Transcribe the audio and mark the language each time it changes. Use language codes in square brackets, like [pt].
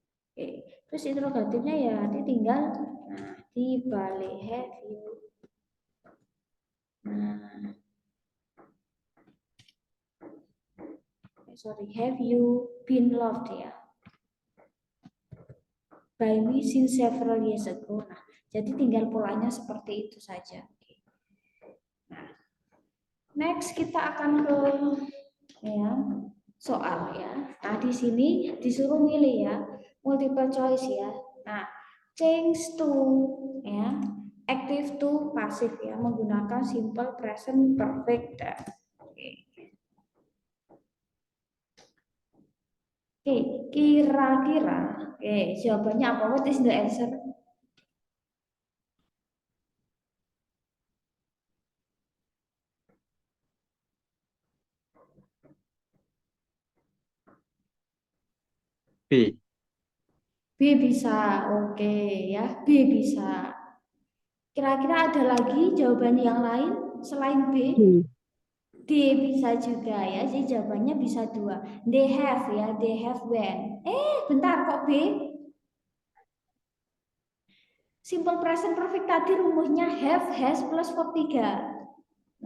[id] Oke, terus interrogatifnya ya tinggal dibalik [en] have you. Have you been loved ya? By me since several years ago. [id] Nah, jadi tinggal polanya seperti itu saja. Nah, next kita akan ke ya soal ya. Nah, di sini disuruh milih ya, multiple choice ya. [en] Nah, change to ya, active to pasif ya, menggunakan simple present perfect. [id] Oke, kira-kira, jawabannya apa? [en] What is the answer? B. [id] B bisa, oke ya, B bisa. Kira-kira ada lagi jawaban yang lain selain B? D bisa juga ya, jadi jawabannya bisa 2. [en] They have ya, they have when. [id] Bentar kok B? Simple present perfect tadi rumusnya have, has plus verb 3.